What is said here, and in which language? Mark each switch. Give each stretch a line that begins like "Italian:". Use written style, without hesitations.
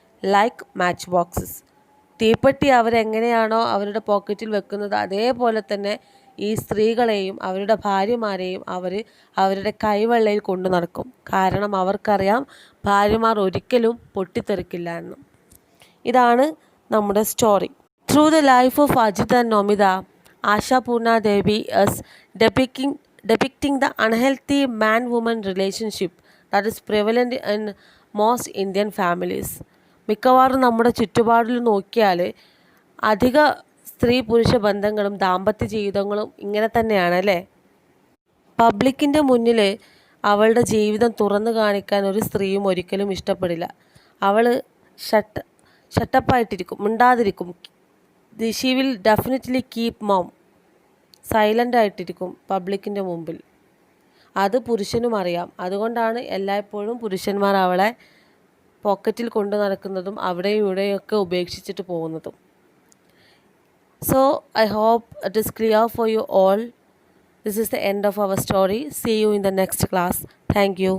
English: Like match boxes.
Malayalam: തീപ്പെട്ടി അവരെങ്ങനെയാണോ അവരുടെ പോക്കറ്റിൽ വെക്കുന്നത് അതേപോലെ തന്നെ ഈ സ്ത്രീകളെയും അവരുടെ ഭാര്യമാരെയും അവരുടെ കൈവെള്ളയിൽ കൊണ്ടു നടക്കും. കാരണം അവർക്കറിയാം ഭാര്യമാർ ഒരിക്കലും പൊട്ടിത്തെറിക്കില്ല എന്ന്. ഇതാണ് നമ്മുടെ story. Through the life of Ajith and Nomita,
English: Asha Purna Devi is depicting the unhealthy man-woman relationship that is prevalent in most Indian families.
Malayalam: മിക്കവാറും നമ്മുടെ ചുറ്റുപാടിൽ നോക്കിയാൽ അധിക സ്ത്രീ പുരുഷ ബന്ധങ്ങളും ദാമ്പത്യ ജീവിതങ്ങളും ഇങ്ങനെ തന്നെയാണ് അല്ലേ. പബ്ലിക്കിൻ്റെ മുന്നിൽ അവളുടെ ജീവിതം തുറന്നു കാണിക്കാൻ ഒരു സ്ത്രീയും ഒരിക്കലും ഇഷ്ടപ്പെടില്ല. അവൾ ഷട്ടപ്പായിട്ടിരിക്കും, മിണ്ടാതിരിക്കും.
English: She will definitely keep mum.
Malayalam: Silent ആയിട്ടിരിക്കും പബ്ലിക്കിൻ്റെ മുമ്പിൽ. അത് പുരുഷനും അറിയാം. അതുകൊണ്ടാണ് എല്ലായ്പ്പോഴും പുരുഷന്മാർ അവളെ പോക്കറ്റിൽ കൊണ്ടു നടക്കുന്നതും അവിടെയും ഇവിടെയൊക്കെ ഉപേക്ഷിച്ചിട്ട് പോകുന്നതും.
English: So I hope it is clear for you all. This is the end of our story. See you in the next class. Thank you.